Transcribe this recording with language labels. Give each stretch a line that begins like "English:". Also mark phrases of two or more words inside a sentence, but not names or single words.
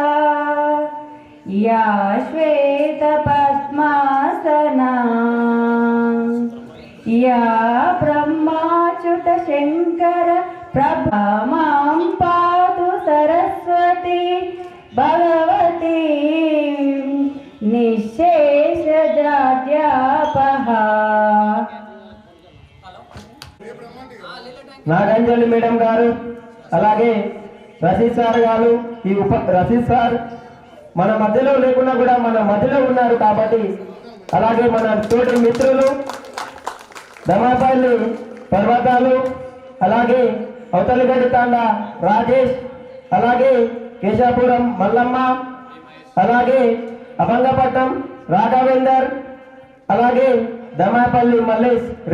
Sanskrit: या श्वेतपद्मासना या ब्रह्माच्युतशङ्कर प्रभा मां पातु सरस्वती भगवती निःशेषजाड्यापहा.
Telugu: నాగంజలి మేడం గారు, అలాగే రషీద్ సార్ గారు, ఈ రషీద్ సార్ మన మధ్యలో లేకున్నా కూడా మన మధ్యలో ఉన్నారు కాబట్టి, అలాగే మన తోటి మిత్రులు దమాపల్లి పర్వతాలు, అలాగే అవతలిగడ్డి తాండ రాజేష్, అలాగే కేశాపురం మల్లమ్మ, అలాగే అభంగపట్నం రాఘవేందర్, అలాగే దమాపల్లి మల్లేష్